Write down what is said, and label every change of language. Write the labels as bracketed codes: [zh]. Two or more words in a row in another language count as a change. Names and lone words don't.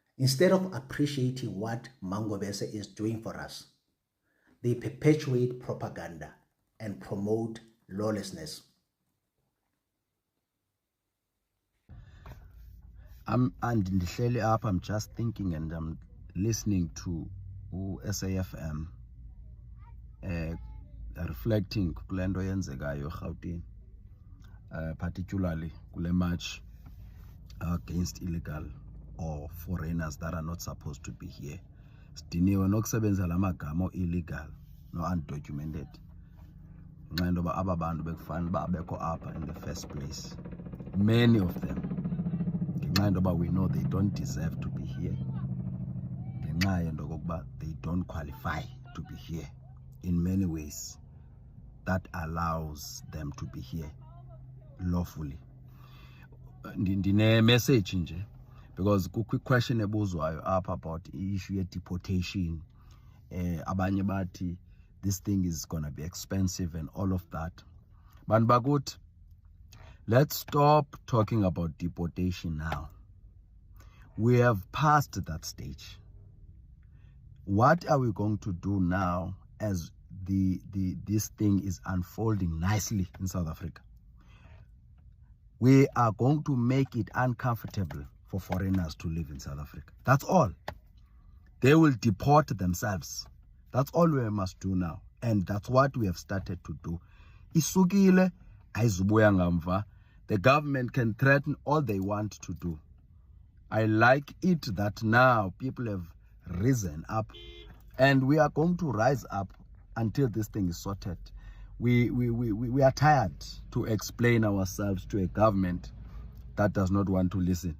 [en] Instead of appreciating what Mangobese is doing for us, they perpetuate propaganda and promote lawlessness. I'm just thinking and I'm listening to SAFM reflecting [xh] kule nto yenzekayo eGauteng, [en] particularly kule march against illegal or foreigners that are not supposed to be here. [xh] Sidiniwe nokusebenzisa lamagama illegal no undocumented. Nxa into ba aba bantu bekufanele babekho apha [en] in the first place. Many of them. [xh] Nxa into ba [en] we know they don't deserve to be here. [xh] Ngenxa yento okokuba [en] they don't qualify to be here in many ways that allows them to be here lawfully. Ndine message nje because quick question ebuzwayo up about the issue of deportation. [xh] Abanye bathi [en] this thing is gonna be expensive and all of that. But let's stop talking about deportation now. We have passed that stage. What are we going to do now as this thing is unfolding nicely in South Africa? We are going to make it uncomfortable for foreigners to live in South Africa. That's all. They will deport themselves. That's all we must do now. And that's what we have started to do. [xh] Isukile, aizubuya ngamva. [en] The government can threaten all they want to do. I like it that now people have risen up and we are going to rise up until this thing is sorted. We are tired to explain ourselves to a government that does not want to listen.